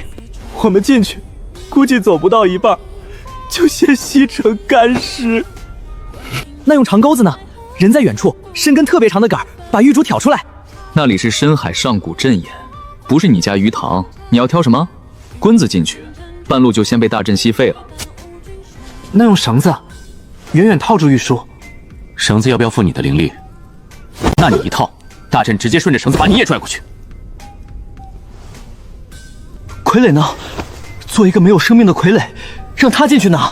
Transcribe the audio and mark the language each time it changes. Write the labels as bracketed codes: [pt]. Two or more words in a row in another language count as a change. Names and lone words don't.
[zh] 我们进去，估計走不到一半，就先吸成干屍。那用长鈎子呢？人在遠處，伸根特別長的杆，把玉珠挑出來。那裡是深海上古陣眼，不是你家魚塘。你要挑什麼？棍子進去，半路就先被大陣吸廢了。那用繩子，遠遠套住玉書。繩子要不要付你的靈力？那你一套，大陣直接順着繩子把你也拽過去。傀儡呢？做一個沒有生命的傀儡，讓他進去呢？